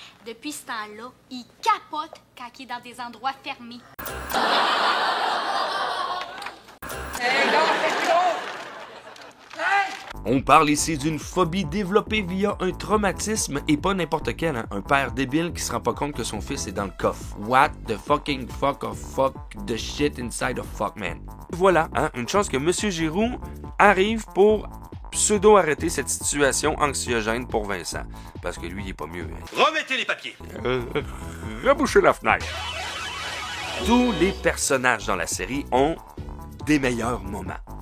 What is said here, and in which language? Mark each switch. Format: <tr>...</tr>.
<fr>Depuis ce temps-là, il capote quand il est dans des endroits fermés. Hey, non, c'est trop! On parle ici d'une phobie développée via un traumatisme et pas n'importe quel, hein? Un père débile qui se rend pas compte que son fils est dans le coffre.</fr> <en>What the fucking fuck of fuck the shit inside of fuck, man.</en> <fr>Voilà, hein? Une chance que Monsieur Giroux arrive pour pseudo-arrêter cette situation anxiogène pour Vincent. Parce que lui, il est pas mieux. Hein? Remettez les papiers. Rebouchez la fenêtre. Tous les personnages dans la série ont des meilleurs moments.</fr>